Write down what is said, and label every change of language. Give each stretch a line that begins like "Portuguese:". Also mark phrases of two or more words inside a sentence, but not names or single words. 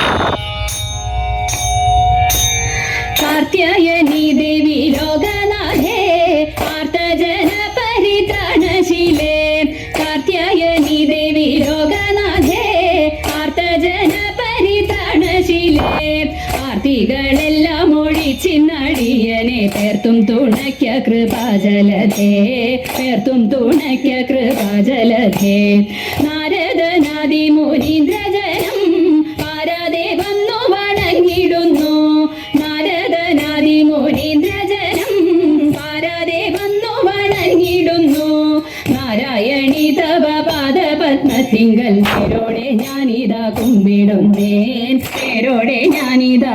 Sanskrit: कात्यायनी देवी लोकनाथे आर्तजन परित्राणशीले कात्यायनी देवी लोकनाथे आर्तजन परित्राणशीले
Malayalam: ആർത്തികളെല്ലാം ഒഴിച്ചിന്നടിയനെ പേർത്തും തുണയ്ക്ക കൃപാജലധേ പേർത്തും തുണയ്ക്ക കൃപാജലധേ നാരദനാദി മുനീന്ദ്രജനം പാരാതെ വന്നു വണങ്ങിടുന്നു നാരദനാദി മുനീന്ദ്രജനം പാരാതെ വന്നു വണങ്ങിടുന്നു നാരായണി തവ പാദപത്മത്തിങ്കൽ നേരോടെ ഞാനിതാ കുമ്പിടുന്നേൻ നേരോടെ ഞാനിതാ